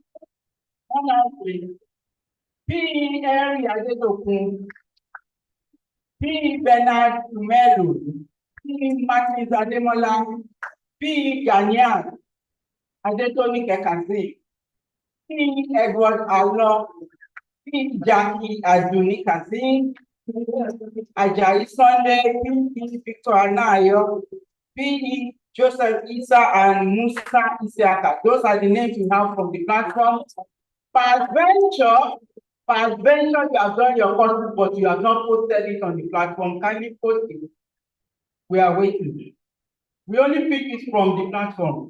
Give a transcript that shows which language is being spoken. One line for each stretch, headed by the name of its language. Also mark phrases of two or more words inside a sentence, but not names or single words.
English: PE Henry Adedokun. PE Bernard Melo. PE Martins Ademola. PE Ganian Adetoni Kekasi. PE Edward Alo. PE Jackie Aduni Kasim. Ajayi Sunday. PE Victor Anayo. PE Joseph Isa and Musa Isiaka. Those are the names we have from the platform. Peradventure, you have done your courses, but you have not posted it on the platform. Kindly post it. We are waiting. We only pick it from the platform.